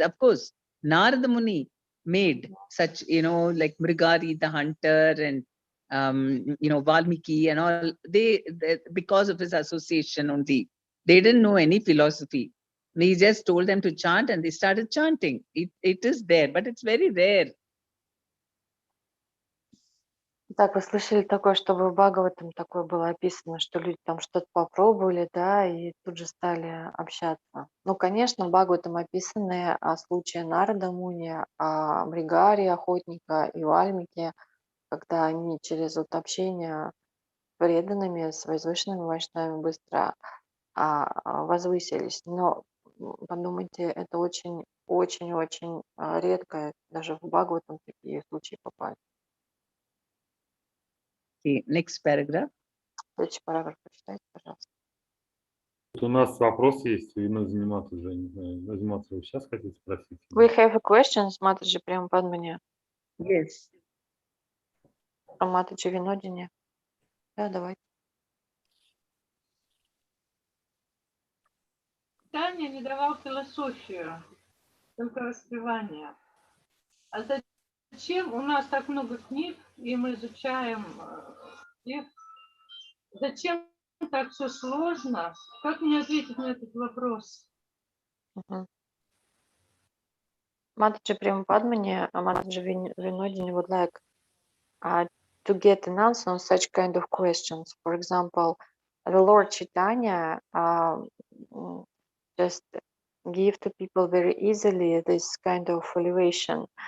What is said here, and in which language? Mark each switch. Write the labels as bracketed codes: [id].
[en] Of course, Narada Muni made such, like Mrigari the hunter and Valmiki and all. They because of his association only, they didn't know any philosophy. He just told them to chant and they started chanting. It is there, but it's very rare. [ru] Так, вы слышали такое, чтобы в Бхагаватам такое было описано, что люди там что-то попробовали, да, и тут же стали общаться. Ну, конечно, в Бхагаватам описаны случаи Нарада Муни, Мригари, охотника и Вальмики, когда они через вот общение с преданными, с возвышенными вайшнавами быстро возвысились. Но подумайте, это очень-очень-очень редко, даже в Бхагаватам такие случаи попали. [en] Okay, next paragraph. [ru] Следующий параграф прочитайте, пожалуйста. У нас вопрос есть, и заниматься уже, не знаю, заниматься вы сейчас хотите спросить? [en] We have a question, Матаджи Према Падмини. Yes. [ru] Матаджи Винодини. Да, давай. Таня не давал философию, только распевание. А зачем у нас так много книг, и мы изучаем их? Зачем так все сложно? Как мне ответить на этот вопрос? [en] Матаджи Према Падмини, Матаджи Винодини would like to get an answer on such kind of questions. For example, the Lord Chaitanya just give to people very easily this kind of elevation.